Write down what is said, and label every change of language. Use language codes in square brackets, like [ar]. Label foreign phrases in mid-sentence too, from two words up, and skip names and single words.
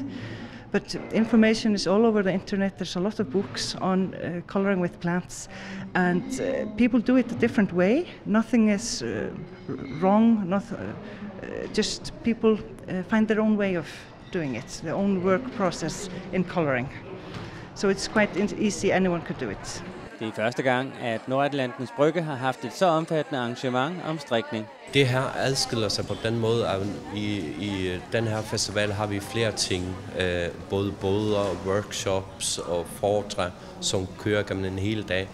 [en] But information is all over the internet. There's a lot of books on coloring with plants, and people do it a different way. Nothing is wrong, just people find their own way of doing it, their own work process in coloring. So it's quite easy, anyone could do it. [da] Det er første gang, at Nordatlantisk Brygge har haft et så omfattende arrangement om strikning. Det her adskiller sig på den måde, at i den her festival har vi flere ting. Både boder, workshops og foretræd, som kører gennem en hel dag.